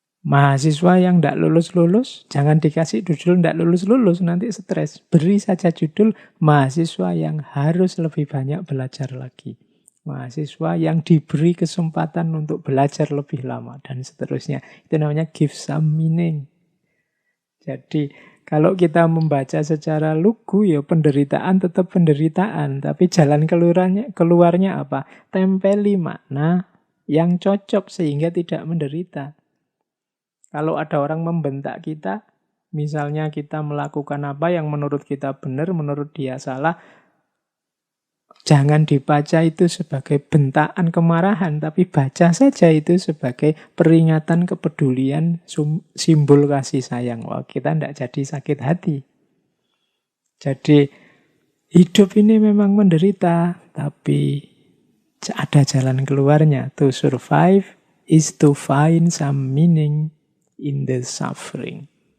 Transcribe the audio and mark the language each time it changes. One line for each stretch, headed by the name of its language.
Indonesian: Mahasiswa yang tidak lulus-lulus, jangan dikasih judul tidak lulus-lulus, nanti stres. Beri saja judul mahasiswa yang harus lebih banyak belajar lagi. Mahasiswa yang diberi kesempatan untuk belajar lebih lama, dan seterusnya. Itu namanya
English: give some meaning.
Indonesian: Jadi, kalau kita membaca secara lugu, ya penderitaan tetap penderitaan. Tapi jalan keluarnya apa? Tempeli makna yang cocok sehingga tidak menderita. Kalau ada orang membentak kita, misalnya kita melakukan apa yang menurut kita benar, menurut dia salah, jangan dibaca itu sebagai bentaan kemarahan, tapi baca saja itu sebagai peringatan kepedulian, simbol kasih sayang. Wah, kita tidak jadi sakit hati. Jadi, hidup ini memang menderita, tapi ada jalan keluarnya.
English: To survive is to find some meaning in the suffering.